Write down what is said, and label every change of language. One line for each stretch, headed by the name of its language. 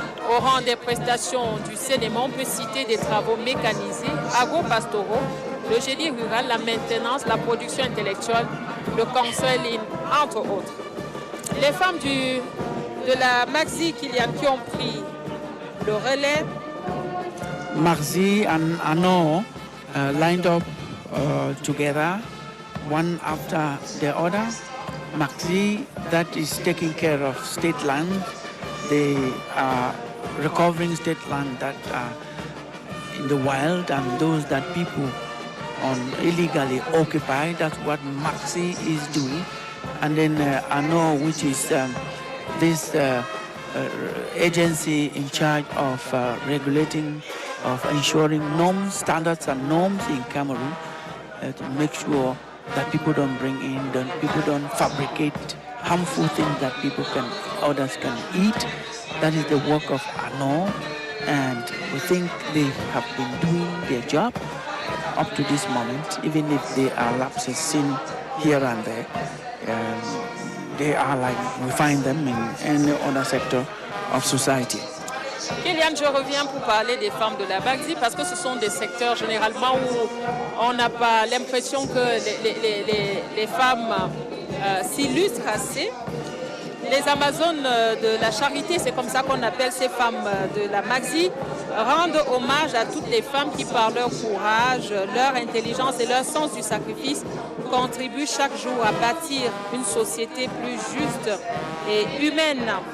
French: Au rang des prestations du cinéma, on peut citer des travaux mécanisés, agro-pastoraux, le génie rural, la maintenance, la production intellectuelle, le conseil, entre autres. Les femmes de la Maxi Kylian qui ont pris le relais.
English: Maxi and Ano lined up together, one after the other. Maxi, that is taking care of state land. They are recovering state land that are in the wild and those that people illegally occupy. That's what Maxi is doing. And then Ano, which is this agency in charge of regulating, of ensuring norms, standards and norms in Cameroon to make sure that people don't bring in, people don't fabricate harmful things that others can eat. That is the work of ANO, and we think they have been doing their job up to this moment, even if there are lapses seen here and there. they are like we find them in any other sector of society.
French: Kéliane, je reviens pour parler des femmes de la Bagzi parce que ce sont des secteurs généralement où on n'a pas l'impression que les femmes s'illustrent assez. Les Amazones de la charité, c'est comme ça qu'on appelle ces femmes de la Magzi, rendent hommage à toutes les femmes qui, par leur courage, leur intelligence et leur sens du sacrifice, contribuent chaque jour à bâtir une société plus juste et humaine.